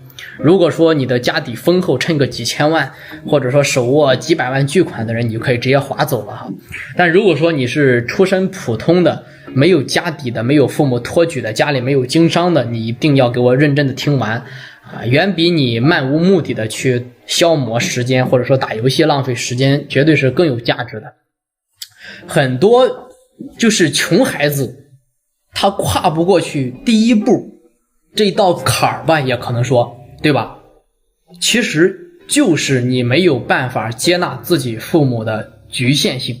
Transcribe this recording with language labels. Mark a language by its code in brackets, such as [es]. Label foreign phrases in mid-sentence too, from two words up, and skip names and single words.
[zh] 如果說你的家底豐厚，趁個幾千萬，或者說手握幾百萬巨款的人，你就可以直接劃走了。但如果說你是出身普通的，沒有家底的，沒有父母托舉的，家裡沒有經商的，你一定要給我認真的聽完遠比你漫無目的的去消磨時間，或者說打遊戲浪費時間，絕對是更有價值的。很多就是窮孩子，他跨不過去第一步這道坎兒吧，也可能說，對吧？其實就是你沒有辦法接納自己父母的局限性。